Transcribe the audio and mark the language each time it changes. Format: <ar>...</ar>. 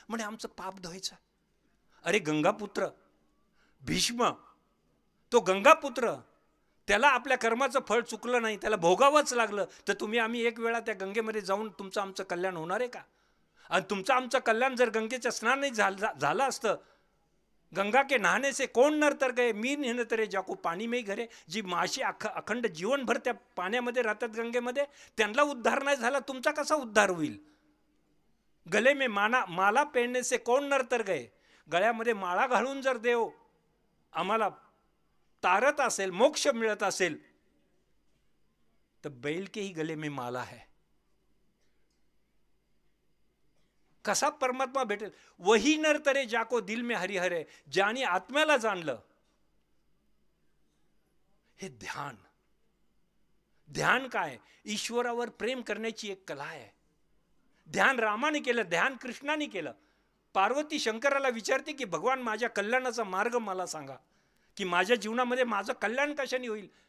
<mr>म्हणे आमचं पाप धुवायचं. अरे गंगापुत्र भीष्म, तो गंगापुत्र, त्याला आपल्या कर्माचं फळ चुकलं नाही, त्याला भोगावंच लागलं, तर तुम्ही आम्ही एक वेळा त्या गंगेमध्ये जाऊन तुमचं आमचं कल्याण होणार आहे का? आणि तुमचं आमचं कल्याण जर गंगेच्या स्नान नाही झालं असतं,</mr> <hi>गंगा के नहाने से कौन नर तर गए, मी नेहन तरे जाको पाणी में घरे.</hi> <mr>जी माशी अखंड जीवनभर त्या पाण्यामध्ये राहतात गंगेमध्ये, त्यांना उद्धार नाही झाला, तुमचा कसा उद्धार होईल?</mr> <hi>गले में माला पहनने से कौन नर तर गए.</hi> <mr>गळ्यामध्ये माळा घालून जर देव आम्हाला तारत असेल, मोक्ष मिळत असेल, तर</mr> <hi>बैल के ही गले में माला है.</hi> <mr>कसा परमात्मा भेटेल?</mr> <hi>वही नर तरे जाको दिल में हरिहर है.</hi> <mr>ज्याने आत्म्याला जाणलं, हे ध्यान. ध्यान काय? ईश्वरावर प्रेम करण्याची एक कला आहे. ध्यान रामाने केलं, ध्यान कृष्णाने केलं. पार्वती शंकराला विचारते की भगवान माझ्या कल्याणाचा मार्ग मला सांगा, की माझ्या जीवनामध्ये माझं कल्याण कशाने होईल.</mr>